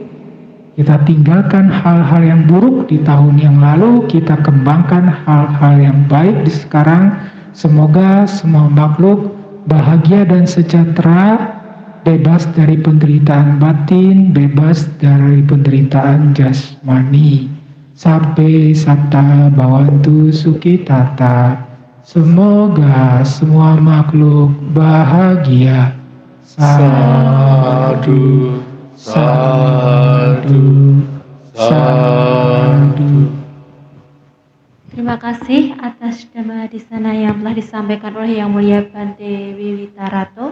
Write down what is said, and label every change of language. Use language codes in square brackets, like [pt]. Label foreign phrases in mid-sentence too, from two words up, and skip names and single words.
[id] Kita tinggalkan hal-hal yang buruk di tahun yang lalu, kita kembangkan hal-hal yang baik di sekarang. Semoga semua makhluk bahagia dan sejahtera, bebas dari penderitaan batin, bebas dari penderitaan jasmani. [pi] Sabe sata bawantu sukitata. [id] Semoga semua makhluk bahagia. [pi] Sadu, sadu, sadu. [id] Terima kasih atas dhamma di sana yang telah disampaikan oleh Yang Mulia Bante Wiwitarato.